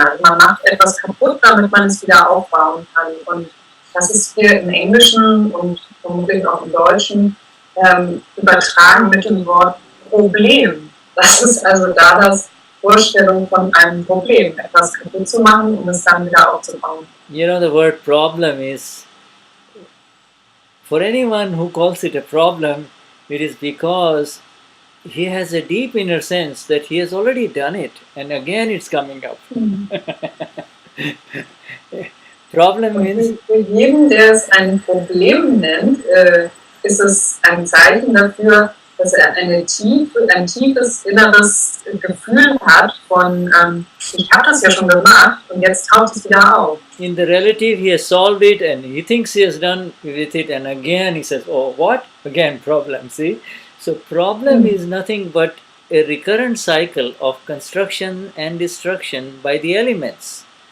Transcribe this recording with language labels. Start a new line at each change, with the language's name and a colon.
German: Also man macht etwas kaputt, damit man es wieder aufbauen kann. Und das ist hier im Englischen und vermutlich auch im Deutschen übertragen mit dem Wort Problem. Das ist also Dadas Vorstellung von einem Problem, etwas kaputt zu machen, um es dann wieder aufzubauen.
English: You know, the word problem is, for anyone who calls it a problem, it is because he has a deep inner sense that he has already done it and again it's coming up. Problem means...
German: Für jeden, der es ein Problem nennt, ist es ein Zeichen dafür, dass er ein tiefes inneres Gefühl hat von, ich habe das ja schon gemacht und jetzt taucht es wieder auf.
English: In the relative, he has solved it and he thinks he has done with it, and again he says, oh, what? Again, problem, see? So problem is nothing but a recurrent cycle of construction and destruction by the elements.